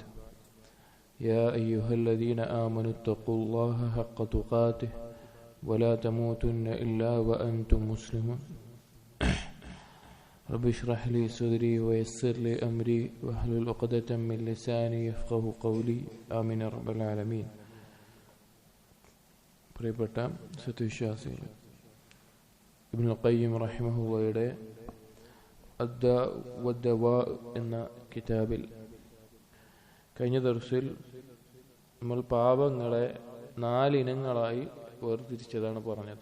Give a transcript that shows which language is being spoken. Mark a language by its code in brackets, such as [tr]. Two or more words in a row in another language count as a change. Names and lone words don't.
[ar] يا أيها الذين آمنوا اتقوا الله حق تقاته ولا تموتن إلا وأنتم مسلمون. رب اشرح لي صدري ويسر لي أمري واحلل عقدة من لساني يفقهوا قولي. آمين يا رب العالمين. [ml] പ്രിയപ്പെട്ട സത്യവിശ്വാസികളെ, ഇബ്നുൽ ഖയ്യിം റഹിമഹുള്ളയുടെ അദ്ദാ വദ്ദവാ എന്ന കിതാബിൽ കഴിഞ്ഞ ദർസിൽ നമ്മൾ പാപങ്ങളെ 4 ഇനങ്ങളായി വേർതിരിച്ചതാണ് പറഞ്ഞത്.